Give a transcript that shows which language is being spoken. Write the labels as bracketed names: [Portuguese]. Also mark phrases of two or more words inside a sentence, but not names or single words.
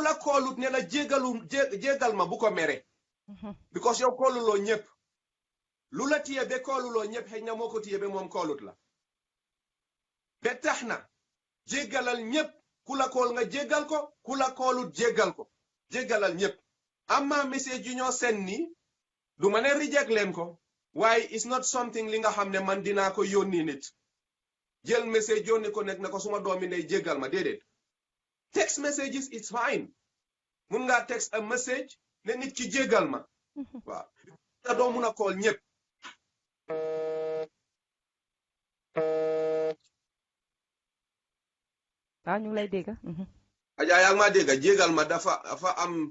[Wolof] la koolut ne la jéggal ma bu ko mere because yow kooluloo ñëpp lu la tiye be kooluloo ñëpp xëy na moo ko tiye be moom koolut la ba tax na jéggalal ñëpp ku la kool nga jéggal ko ku la koolut jéggal ko jéggalal ñëpp amma message yu ñoo sen ni du ma ne reject leen ko waaye [English] it's not something [Wolof] li nga xam ne man dinaa ko yónni nit jël message yónni ko nekk na ko suma doomi ndey jéggal ma déedéet [English] text messages it's fine [Wolof] mun ngaa [English] text a message [Wolof] ne nit ki jéggal ma waaw te doo mun a kool ñëpp waaw ñu ngi lay dégg Aja yaa ngi maa dégg jéggal ma dafa am